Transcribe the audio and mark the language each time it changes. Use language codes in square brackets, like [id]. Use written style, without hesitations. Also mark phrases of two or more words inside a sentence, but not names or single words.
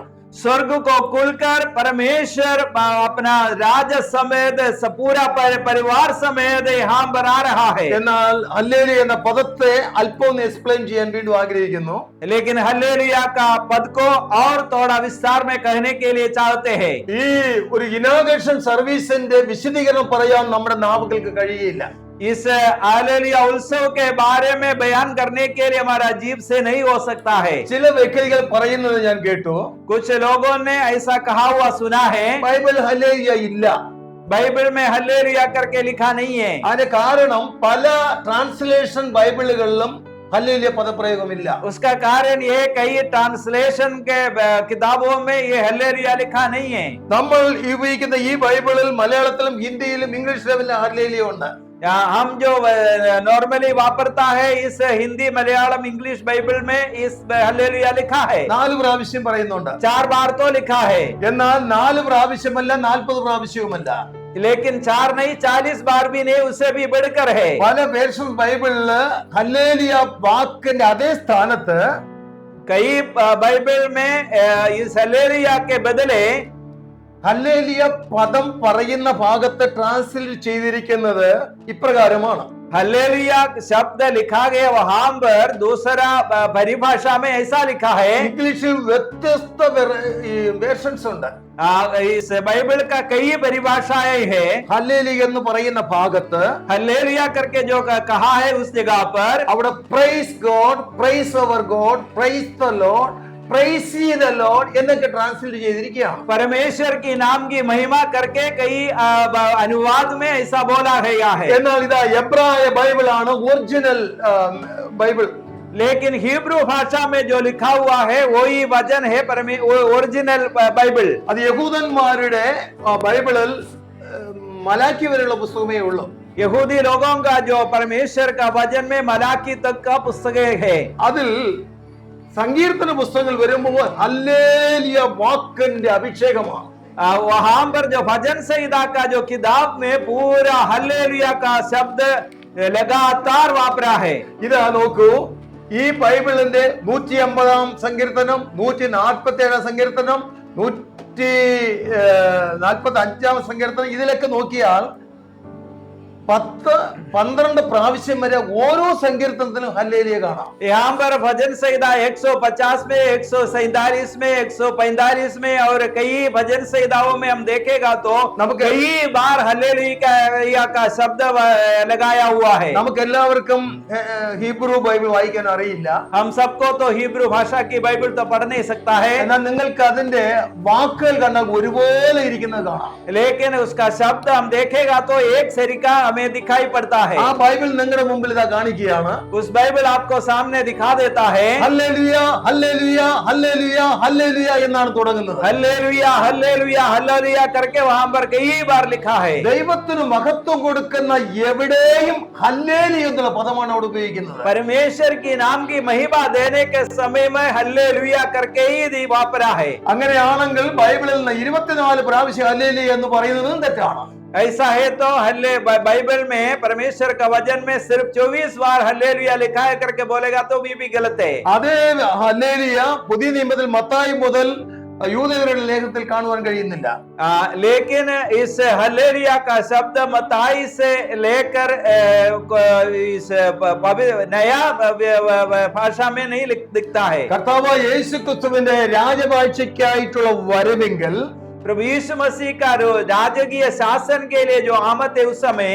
[hi] स्वर्ग को खुलकर परमेश्वर अपना राज समेत पूरा परिवार समेत यहाँ पर आ रहा है. [ml] എന്നാൽ ഹല്ലേലൂയ എന്ന പദത്തെ അല്പം ഒന്ന് എക്സ്പ്ലെയിൻ ചെയ്യാൻ വീണ്ടും ആഗ്രഹിക്കുന്നു. [hi] लेकिन हल्लेलुया का पद को और थोड़ा विस्तार में कहने के लिए चाहते हैं. [ml] ഈ ഒരു ഇനോഗ്രേഷൻ സർവീസിന്റെ വിശദീകരണം പറയാൻ നമ്മുടെ നാവുകൾക്ക് കഴിയില്ല. [hi] इस हालेलुया उत्सव के बारे में बयान करने के लिए हमारा जीव से नहीं हो सकता है. [ml] ചില വ്യക്തികൾ പറയുന്നത് ഞാൻ കേട്ടു, [hi] कुछ लोगों ने ऐसा कहा हुआ सुना है, [ml] ബൈബിൾ ഹല്ലേലൂയ ഇല്ല. [hi] बाइबल में हल्लेलुया करके लिखा नहीं है. [ml] അതിന് കാരണം പല ട്രാൻസ്ലേഷൻ ബൈബിളുകളിലും ഹല്ലേലൂയ പദപ്രയോഗമില്ല. [hi] उसका कारण ये कई ट्रांसलेशन के किताबों में ये हल्लेलुया लिखा नहीं है. [ml] നമ്മൾ ഉപയോഗിക്കുന്ന ഈ ബൈബിളിൽ മലയാളത്തിലും ഹിന്ദിയിലും ഇംഗ്ലീഷിലും ഹല്ലേലൂയ ഉണ്ട്. [hi] हम जो नॉर्मली वापरता है इस हिंदी मलयालम इंग्लिश बाइबल में इस हल्लेलुया लिखा है. [ml] 4 പ്രാവശ്യം പറയുന്നുണ്ട്. [hi] 4 बार तो लिखा है, [ml] എന്നാൽ 4 പ്രാവശ്യമല്ല 40 പ്രാവശ്യവുമല്ല. [hi] लेकिन 4 नहीं 40 बार भी नहीं, उससे भी बढ़कर है. [ml] പല വേർഷൻ ബൈബിളില് ഹല്ലേലൂയ വാക്കിന്റെ അതേ സ്ഥാനത്ത് [hi] कई बाइबल में इस हल्लेलुया के बदले [ml] ഹല്ലേലൂയ പദം പറയുന്ന ഭാഗത്ത് ട്രാൻസ്ലേറ്റ് ചെയ്തിരിക്കുന്നത് ഇപ്രകാരമാണ്. [hi] हल्लेलुया शब्द लिखा गया वहां पर दूसरा परिभाषा में ऐसा लिखा है. [ml] ഇംഗ്ലീഷിൽ വ്യത്യസ്ത വേർഷൻസ് ഉണ്ട്. [hi] इस बाइबल का कई परिभाषाएं है. [ml] ഹല്ലേലൂയ എന്ന് പറയുന്ന ഭാഗത്ത് [hi] हल्लेलुया करके जो कहा है उस जगह पर [ml] അവിടെ [en] Praise God, praise our God, praise the Lord, praise the Lord [ml] എന്നൊക്കെ ട്രാൻസ്ലേറ്റ് ചെയ്തിരിക്കുകയാണ്. [hi] परमेश्वर की नाम की महिमा करके कई अनुवाद में ऐसा बोला गया है. [ml] എന്നാൽ ഇതാ എബ്രായ ബൈബിൾ ആണ് ഒറിജിനൽ ബൈബിൾ. [hi] लेकिन हिब्रू भाषा में जो लिखा हुआ है वही वचन है ओरिजिनल बाइबल. [ml] അത് യഹൂദന്മാരുടെ ബൈബിളിൽ മലാക്കി വരെയുള്ള പുസ്തകമേ ഉള്ളൂ. [hi] यहूदी लोगों का जो परमेश्वर का वचन में मलाकी तक का पुस्तक है. [ml] അതിൽ സങ്കീർത്തന പുസ്തകങ്ങൾ വരുമ്പോൾ ഹല്ലേലൂയ വാക്കിന്റെ അഭിഷേകമാണ്. [hi] वहां पर जो भजन संहिता का जो किताब में पूरा हल्लेलुया का शब्द लगातार वापरा है. [ml] ഇതാ നോക്കൂ, ഈ ബൈബിളിന്റെ 150 സങ്കീർത്തനം, 147 സങ്കീർത്തനം, 145 സങ്കീർത്തനം, ഇതിലൊക്കെ നോക്കിയാൽ 10-12 പ്രാവശ്യം വരെ ഓരോ സങ്കീർത്തനത്തിലും ഹല്ലേലൂയ കാണാം. [hi] यहाँ पर भजन संहिता 150 में, 147 में, 145 में और कई भजन संहिताओं में हम देखेगा तो कई बार हल्लेलुया का शब्द लगाया हुआ है. [ml] നമുക്ക് എല്ലാവർക്കും ഹീബ്രു ബൈബിൾ വായിക്കാൻ അറിയില്ല. [hi] हम सबको तो हिब्रू भाषा की बाइबल तो पढ़ नहीं सकता है, [ml] എന്നാൽ നിങ്ങൾക്ക് അതിന്റെ വാക്കുകൾ കണ്ടാൽ ഒരുപോലെ ഇരിക്കുന്നത് കാണാം. [hi] लेकिन उसका शब्द हम देखेगा तो एक सरीका हमें दिखाई पड़ता है। [ml] ആ ബൈബിൾ നിങ്ങളുടെ മുമ്പിൽ ഇതാ കാണിക്കുകയാണ്. [hi] उस बाइबल आपको सामने दिखा देता है। [ml] ഹല്ലേലൂയ ഹല്ലേലൂയ ഹല്ലേലൂയ ഹല്ലേലൂയ എന്നാണ് തുടങ്ങുന്നത്. [hi] हल्लेलुया हल्लेलुया हल्लेलुया करके वहां पर कई बार लिखा है। [ml] ദൈവത്തിന് മഹത്വം കൊടുക്കുന്ന എവിടെയും ഹല്ലേലൂയ എന്നുള്ള പദമാണ് അവിടെ ഉപയോഗിക്കുന്നത്. [hi] परमेश्वर की नाम की महिमा देने के समय में हल्लेलुया करके ही वापरा है। [ml] അങ്ങനെയാണെങ്കിൽ ബൈബിളിൽ നിന്ന് 24 പ്രാവശ്യം ഹല്ലേലൂയ എന്ന് പറയുന്നതും തെറ്റാണ്. [hi] ऐसा है तो बाइबल में परमेश्वर का वचन में सिर्फ 24 बार हल्लेलुया लिखा है करके बोलेगा तो भी गलत है। [ml] അതേ ഹല്ലേലൂയ പുതിയ നിയമത്തിൽ മത്തായി മുതൽ യൂദയരുടെ ലേഖനത്തിൽ കാണുവാൻ കഴിയുന്നില്ല. [hi] लेकिन इस हल्लेलुया का शब्द मत्ताई से लेकर इस नया भाषा में नहीं दिखता है। [ml] കർത്താവായ യേശുക്രിസ്തുവിന്റെ രാജവാഴ്ചയ്ക്കായിട്ടുള്ള വരവെങ്കിൽ [hi] प्रभु यीशु मसीह का राजकीय शासन के लिए जो आमद है उस समय